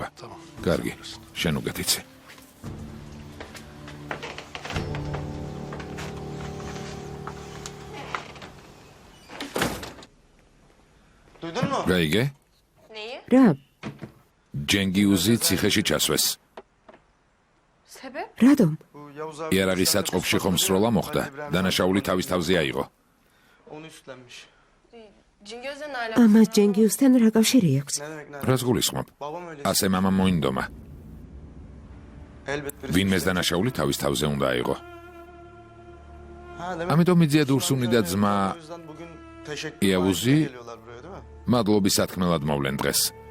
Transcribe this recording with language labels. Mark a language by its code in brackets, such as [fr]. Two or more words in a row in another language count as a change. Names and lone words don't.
[ka] კარგი, შენ უგეთიცი. გაიგე? რა? ჯენგიუზი ციხეში ჩასვეს. [tr] sebep? [ka] რატომ? იარაღის საწყობში ხომ სროლა მოხდა. დანაშაული თავის თავზე აიღო. [tr] Cingöz'le ne alakası? [ka] ამას ჯენგიუსთან რა კავშირი აქვს? რას გულისხმობ? ასე მამა მოინდომა. ვინმეს დანაშაული თავის თავზე უნდა აიღო. ამიტომ იძია დურსუნი და ძმა იავუზი მადლობის სათქმელად მოვლენ დღეს.